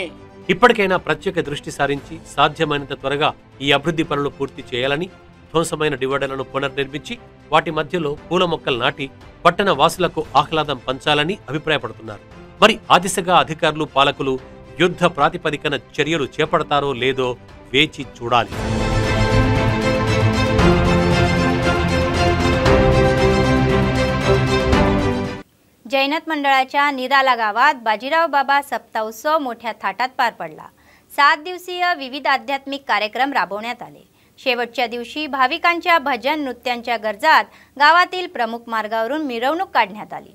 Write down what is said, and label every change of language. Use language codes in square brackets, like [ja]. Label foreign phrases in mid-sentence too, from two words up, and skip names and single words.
[te] ఇప్పటికైనా ప్రత్యేక దృష్టి సారించి సాధ్యమైనంత త్వరగా ఈ అభివృద్ధి పనులు పూర్తి చేయాలని, ధ్వంసమైన డివైడర్లను పునర్నిర్మించి వాటి మధ్యలో పూల మొక్కలు నాటి పట్టణ వాసులకు ఆహ్లాదం పంచాలని అభిప్రాయపడుతున్నారు. మరి ఆ దిశగా అధికారులు, పాలకులు యుద్ధ ప్రాతిపదికన చర్యలు చేపడతారో లేదో వేచి చూడాలి. [mr] जैनत मंडळाच्या निराला गावात बाजीराव बाबा सप्ताह उत्सव मोठ्या थाटात पार पडला। 7 दिवसीय विविध आध्यात्मिक कार्यक्रम राबवण्यात आले। शेवटच्या दिवशी भाविकांच्या भजन नृत्यांच्या गरजात गावातील प्रमुख मार्गावरून मिरवणूक काढण्यात आली।